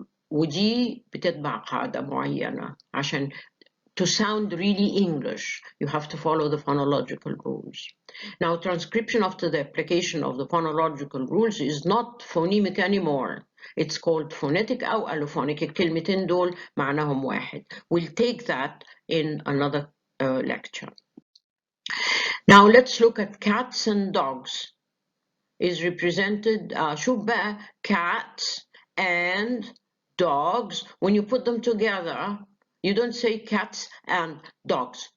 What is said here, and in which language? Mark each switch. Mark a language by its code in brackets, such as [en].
[ar] ودي بتتبع قاعدة معينة عشان [en] to sound really English, you have to follow the phonological rules. Now, transcription after the application of the phonological rules is not phonemic anymore. It's called phonetic [ar] أو [en] allophonic. [ar] الكلمتين دول معناهم واحد. [en] We'll take that in another lecture. Now let's look at cats and dogs. Is represented, [ar] شوف بقى, [en] cats and dogs. When you put them together, you don't say cats and dogs.